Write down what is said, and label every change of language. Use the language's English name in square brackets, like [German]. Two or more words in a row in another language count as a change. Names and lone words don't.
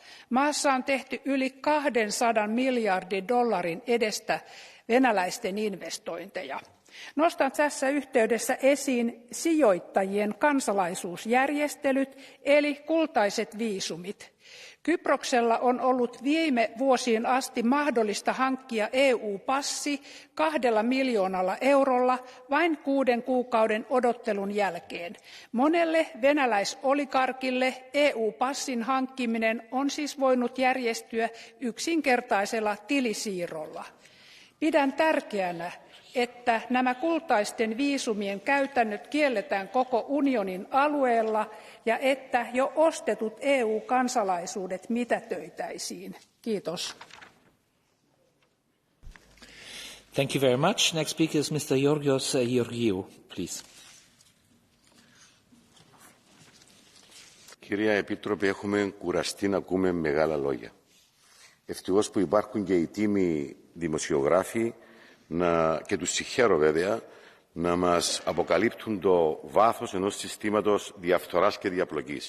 [Finnish] Maassa on tehty yli 200 miljardin dollarin edestä venäläisten investointeja. Nostan tässä yhteydessä esiin sijoittajien kansalaisuusjärjestelyt eli kultaiset viisumit. Kyproksella on ollut viime vuosiin asti mahdollista hankkia EU-passi 2 miljoonalla eurolla vain 6 kuukauden odottelun jälkeen. Monelle venäläisoligarkille EU-passin hankkiminen on siis voinut järjestyä yksinkertaisella tilisiirrolla. Pidän tärkeänä, että nämä kultaisten viisumien käytännöt kielletään koko unionin alueella ja että jo ostetut EU-kansalaisuudet mitätöitäisiin. Kiitos. [English] Thank you very much. Next speaker is Mr. Georgios Georgiou, please. [Greek] Κυρία Επίτροπε, έχουμε κουραστεί να ακούμε μεγάλα λόγια. Ευτυχώς που υπάρχουν και οι τίμοι δημοσιογράφοι και τους συγχαίρω βέβαια να μας αποκαλύπτουν το βάθος ενός συστήματος διαφθοράς και διαπλοκής.